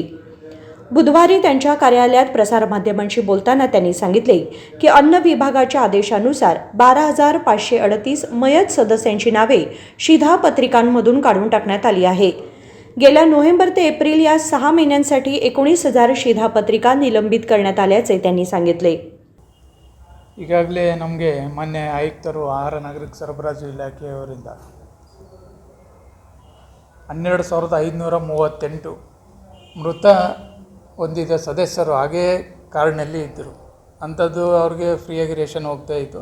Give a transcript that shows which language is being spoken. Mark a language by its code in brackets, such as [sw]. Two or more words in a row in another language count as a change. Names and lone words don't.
[mr] बुधवारी त्यांच्या कार्यालयात प्रसारमाध्यमांशी बोलताना त्यांनी सांगितले की अन्न विभागाच्या आदेशानुसार 12,538 मयत सदस्यांची नावे शिधापत्रिकांमधून काढून टाकण्यात आली आहे। गेल्या नोव्हेंबर ते एप्रिल या 6 महिन्यांसाठी 19,000 शिधापत्रिका निलंबित करण्यात आल्याचे त्यांनी सांगितले। [kn] ಈಗಾಗಲೇ ನಮಗೆ ಮಾನ್ಯ ಆಯುಕ್ತರು ಆಹಾರ ನಾಗರಿಕ ಸರಬರಾಜು ಇಲಾಖೆಯವರಿಂದ 12,538 ಮೃತ ಹೊಂದಿದ ಸದಸ್ಯರು ಹಾಗೇ ಕಾರ್ಡ್ನಲ್ಲಿ ಇದ್ದರು, ಅಂಥದ್ದು ಅವ್ರಿಗೆ ಫ್ರೀಯಾಗಿ ರೇಷನ್ ಹೋಗ್ತಾ ಇತ್ತು।